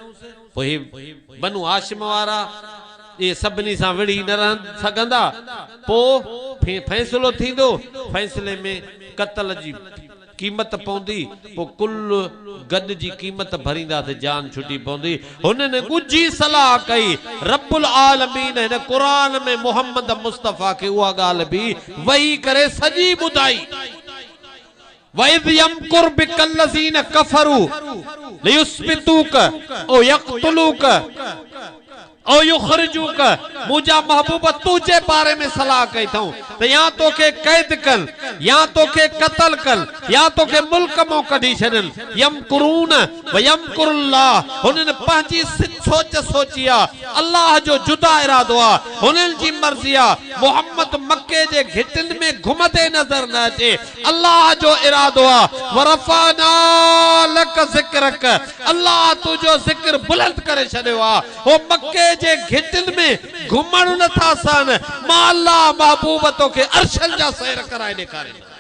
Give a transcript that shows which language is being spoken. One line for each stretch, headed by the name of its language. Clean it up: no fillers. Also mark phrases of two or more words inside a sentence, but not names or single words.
Sindhi: पोइ बनु हाशिम वारा ये सभिनी सां विड़ी न रह सघंदा पोइ फ़ैसिलो थींदो फ़ैसिले में क़त्ल जी कीमत पवंदी पोइ कुल गॾ जी कीमत भरींदासीं जान छुटी पवंदी हुनने गुझी सलाह कई रब्बुल आलमीन हिन क़ुरान में मोहम्मद मुस्तफ़ा के उहा ॻाल्हि बि वही करे सॼी ॿुधाई
Arabic: وإذ يمكر بك الذين كفروا ليثبتوك أو يقتلوك أو يخرجوك
Sindhi: मुझा महबूब तुझे बारे में सलाह कई थऊं त या तोखे कैद कन या तोखे क़त्ल कन या तोखे मुल्क मो कढी छॾन
Arabic: ويمكرون ويمكر الله
Sindhi: हुननि पंहिंजी सोच सोची आहे अल्लाह जो जुदा इरादो आहे हुननि जी मर्ज़ी आहे मोहम्मद मक्के जे घिटिन में घुमंदे नज़र न अचे अल्लाह जो इरादो आहे
Arabic: ورفعنا لك ذكرك
Sindhi: अल्लाह तुझो ज़िक्र बुलंद करे छॾियो आहे हो मक्के जे घिटिन में घुमण नथा सन मां अल्लाह महबूब तोखे अर्शल जा सैर कराए ॾेखारे